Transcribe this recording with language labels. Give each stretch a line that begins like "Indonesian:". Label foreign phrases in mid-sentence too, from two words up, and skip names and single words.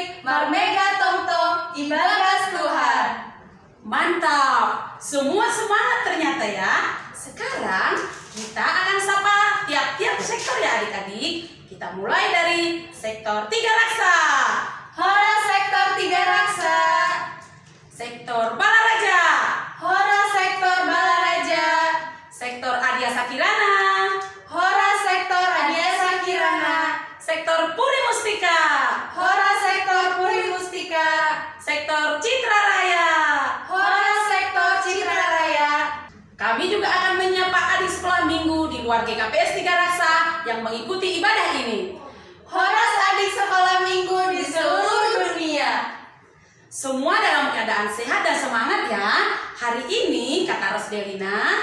Batak Simalungun: Marmega Tongtong Ibagas Tuhan.
Indonesian: Mantap, semua semangat ternyata ya. Sekarang kita akan sapa tiap-tiap sektor ya adik-adik. Kita mulai dari sektor Tiga Raksa. Hora sektor Tiga Raksa. Sektor Balaraja. Hora sektor Balaraja. Sektor Adiasa Kirana. Hora sektor Adiasa Kirana. Sektor Puri Mustika. Hora sektor Puri Mustika. Sektor Citra Raya. Hora sektor Citra Raya. Kami juga akan menyapa adik sekolah minggu di luar GKPS Tiga Raksa yang mengikuti ibadah ini. Horas adik sekolah minggu di seluruh dunia. Semua dalam keadaan sehat dan semangat ya. Hari ini Kakak Rosdelina,